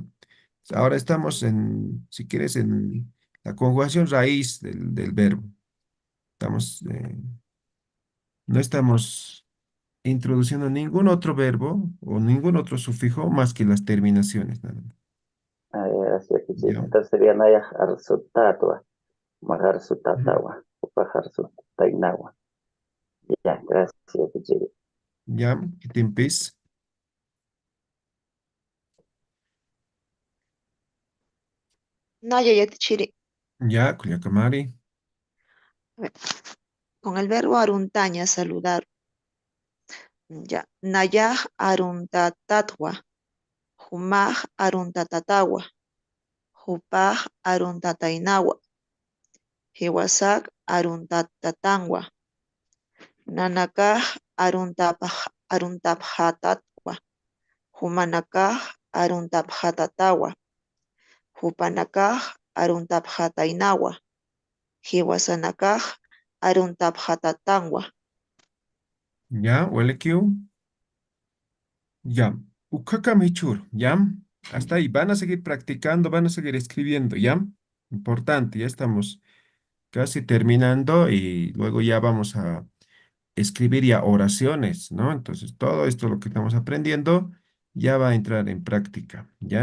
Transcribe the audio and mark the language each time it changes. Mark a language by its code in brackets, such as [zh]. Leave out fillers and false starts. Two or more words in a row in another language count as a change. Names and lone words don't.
[es] Ahora estamos en, si quieres, en la conjugación raíz del verbo. Estamos, no estamos introduciendo ningún otro verbo o ningún otro sufijo más que las terminaciones, nada más. Así es, Chiri. ¿Ya? Entonces sería [ay] naya arsutatua, Ujú. maharsutatawa, upaharsutainawa. [es] Ya, gracias, Chiri. ¿Ya? ¿Qué te empieza? [ay] Naya Yatichiri. Ya, Kuliakamari. [es] A ver, con el verbo aruntaña, saludar. Ya. [ay] Nayaj aruntatatwa. Humaj aruntatawa. Hupaj aruntatainawa. Hiwasak aruntatatangwa. Nanakaj aruntaphatatwa. Humanakaj aruntaphatatawa. Hupanakaj aruntaphataynawa. Hiwasanakaj aruntaphatatangwa. [es] Ya, huele que ya. [ay] Ukaka michur, ya. [es] Hasta ahí. Van a seguir practicando, van a seguir escribiendo, ya. Importante, ya estamos casi terminando y luego ya vamos a escribir ya oraciones, ¿no? Entonces, todo esto lo que estamos aprendiendo ya va a entrar en práctica, ¿ya?